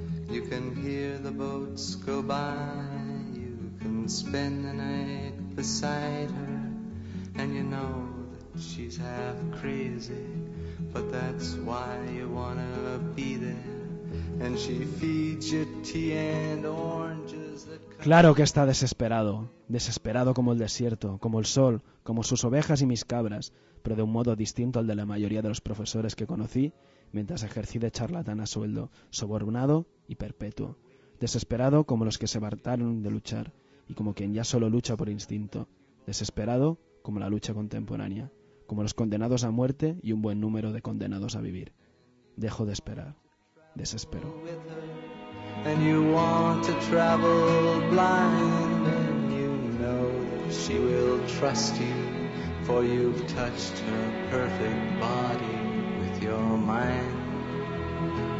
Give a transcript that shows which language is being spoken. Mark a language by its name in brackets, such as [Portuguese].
[English] You can hear the boats go by, you can spend the night beside her, and you know that she's half crazy, but that's why you wanna be there. And she feeds you tea and oranges that... [Spanish] Claro que está desesperado, desesperado como el desierto, como el sol, como sus ovejas y mis cabras, pero de un modo distinto al de la mayoría de los profesores que conocí mientras ejercí de charlatán a sueldo, sobornado y perpetuo. Desesperado como los que se hartaron de luchar, y como quien ya solo lucha por instinto. Desesperado como la lucha contemporánea, como los condenados a muerte y un buen número de condenados a vivir. Dejo de esperar. Desespero. [English] And you want to travel blind, and you know that she will trust you, for you've touched her perfect body with your mind.